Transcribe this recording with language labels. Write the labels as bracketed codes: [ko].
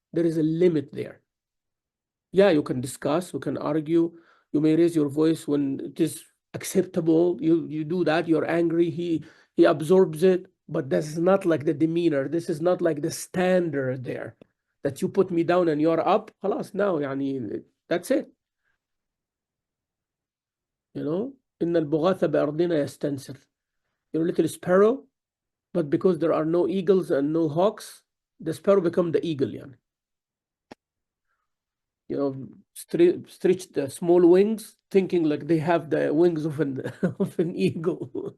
[en] There is a limit there. Yeah, you can discuss, you can argue, you may raise your voice when it is acceptable. You do that, you're angry, he absorbs it, but this is not like the demeanor. This is not like the standard there that you put me down and you're up. خلاص, now يعني that's it. You know, [ar] إن البغاث بأرضنا يستنسر. [en] You're a little sparrow, but because there are no eagles and no hawks, the sparrow become the eagle يعني. You know, stretch the small wings, thinking like they have the wings of an eagle.